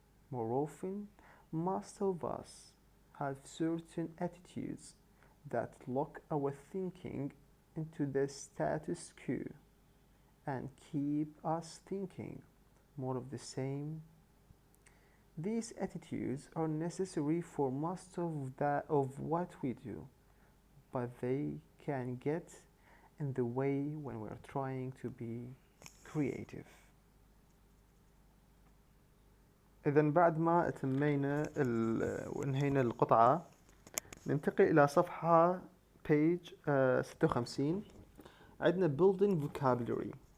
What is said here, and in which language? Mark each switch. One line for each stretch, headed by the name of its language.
English: More often, most of us have certain attitudes that lock our thinking into the status quo and keep us thinking more of the same. These attitudes are necessary for most of what we do, but they can get in the way when we're trying to be creative.
Arabic: إذا بعد ما أتمينا وانهينا القطعة، ننتقل إلى صفحة page 56. عندنا
English: building vocabulary.